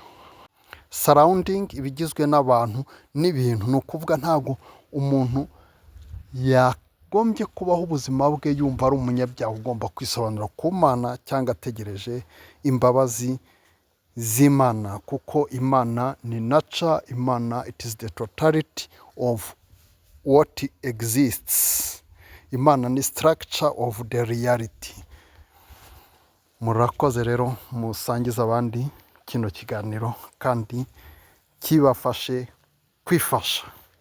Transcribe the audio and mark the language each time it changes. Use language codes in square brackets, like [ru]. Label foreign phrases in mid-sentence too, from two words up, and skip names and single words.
[rw] Surrounding ibigizwe n'abantu n'ibintu, ni ukuvuga ntabwo umuntu yagombye kubaho ubuzima bwe yumva ari umunyabyaha ugomba kwisobanura ku Mana, cyangwa ategereje imbabazi z'Imana, kuko Imana ni nature. [en] Imana it is the totality of what exists. [rw] Imana ni [en] structure of the reality. [rw] Murakoze rero, musangiza abandi kino kiganiro kandi kibafashe kwifasha.